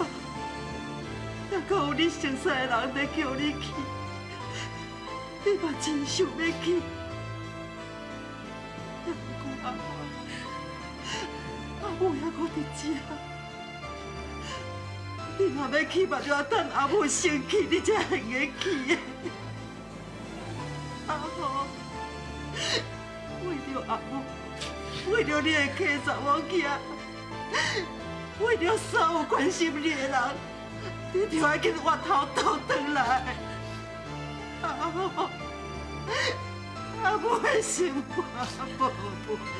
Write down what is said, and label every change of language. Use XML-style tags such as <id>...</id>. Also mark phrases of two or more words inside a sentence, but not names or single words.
<nan>也阁有你熟悉的人在叫你去，你嘛真想要去。也毋过阿母还阁伫遮，你若要去，嘛就要等阿母生气，你才会用去的。阿母，为了阿母，为了你的客查某囝，为了所有关心你的人。你就要紧回头倒转来， 不会心话，宝贝。</nan>